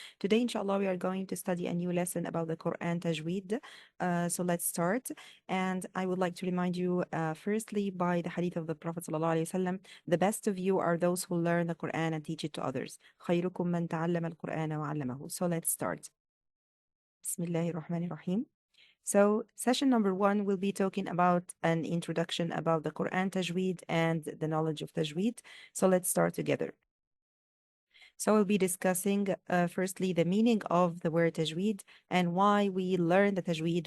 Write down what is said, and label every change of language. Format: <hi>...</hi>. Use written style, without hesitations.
<en>Today, inshallah, we are going to study a new lesson about the Quran Tajweed. So let's start. And I would like to remind you, firstly, by the hadith of the Prophet sallallahu alaihi wasallam, the best of you are those who learn the Quran and teach it to others.</en> <ar>خيركم من تعلم القرآن وعلمه.</ar> <en>So let's start. Bismillahir Rahmanir Rahim. So, session number one will be talking about an introduction about the Quran Tajweed and the knowledge of Tajweed. So, let's start together. So, we'll be discussing firstly the meaning of the word Tajweed and why we learn the Tajweed.</en>